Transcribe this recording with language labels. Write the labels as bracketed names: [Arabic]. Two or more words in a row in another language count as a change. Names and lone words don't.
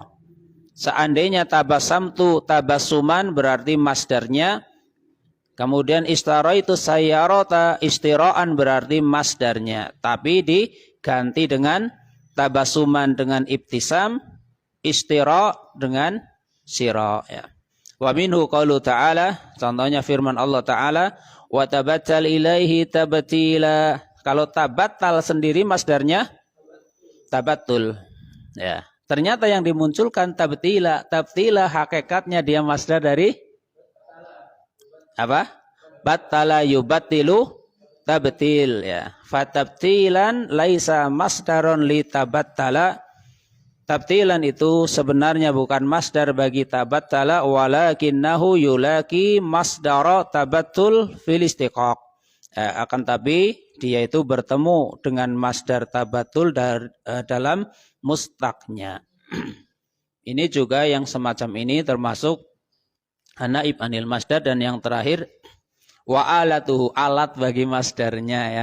[Indonesian] Seandainya [Arabic] تبسمت تبسما [Indonesian] berarti masdarnya, kemudian ishtara itu [Arabic] سيارة اشتراء [Indonesian] berarti masdarnya, tapi diganti dengan tabassuman dengan ibtisam, istira dengan syira, ya. [Arabic] ومنه قوله تعالى, [Indonesian] contohnya firman Allah Ta'ala, [Arabic] وتبتل إليه تبتيلا. [Indonesian] Kalau tabattal sendiri masdarnya tabattul, ya. Ternyata yang dimunculkan tabtila. Tabtila hakikatnya dia masdar dari apa? [Arabic] بتل يبتل تبتيل, ya. فتبتيلا ليس مصدرا لتبتل. [Indonesian] Tabtilan itu sebenarnya bukan masdar bagi tabattala, [Arabic] ولكنه يلاقي مصدر التبتل في الاشتقاق. [Indonesian] Akan tapi dia itu bertemu dengan masdar tabattul dalam mustaqnya. Ini juga yang semacam ini termasuk [Arabic] نائب عن المصدر. [Indonesian] Dan yang terakhir [Arabic] وآلته, [Indonesian] alat bagi masdarnya, ya.